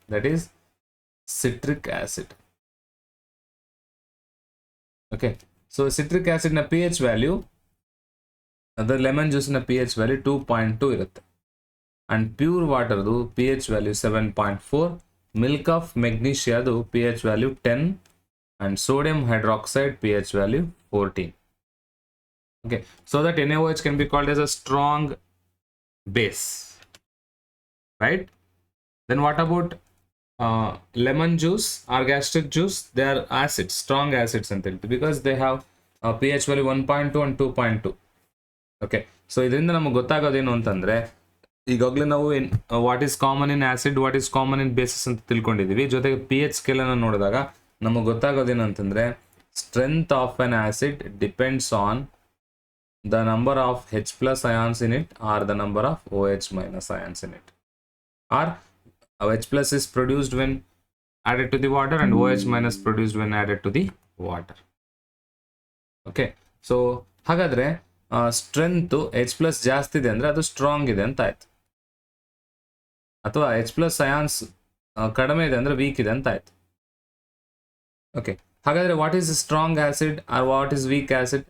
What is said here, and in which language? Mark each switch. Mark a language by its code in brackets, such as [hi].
[en] That is citric acid. [kn] Okay, so citric acid ನ pH value, ಅದರ lemon juice ನ pH value 2.2 ಇರುತ್ತೆ. And pure ವಾಟರ್ದು pH value 7.4. Milk of ಮೆಗ್ನೀಷಿಯಾದು pH value 10 [en] and sodium hydroxide pH value 14. Okay, so that NaOH can be called as a strong base, right? Then what about lemon juice or gastric juice? They are acids, strong acids because they have pH value 1.2 and 2.2. [kn] Okay, so ಇದರಿಂದ ನಮಗೆ ಗೊತ್ತಾಗೋದೇನು ಅಂತಂದ್ರೆ, ಈಗಾಗಲೇ ನಾವು [en] what is common in acid, what is common in bases [kn] ಅಂತ ತಿಳ್ಕೊಂಡಿದೀವಿ. ಜೊತೆಗೆ pH scale ಅನ್ನು ನೋಡಿದಾಗ ನಮಗೆ ಗೊತ್ತಾಗೋದೇನು ಅಂತಂದ್ರೆ, [en] Strength of an acid depends on the number of H+ ions in it or the number of OH- ions in it, or H+ is produced when added to the water and OH- produced when added to the water. [kn] Okay, so ಹಾಗಾದ್ರೆ strength H+ ಜಾಸ್ತಿ ಇದೆ ಅಂದ್ರೆ ಅದು strong ಇದೆ ಅಂತ ಆಯ್ತು, ಅಥವಾ H+ ions ಕಡಿಮೆ ಇದೆ ಅಂದ್ರೆ ವೀಕ್ ಇದೆ ಅಂತ ಆಯ್ತು. ಓಕೆ, ಹಾಗಾದ್ರೆ [en] What is strong acid or what is weak acid?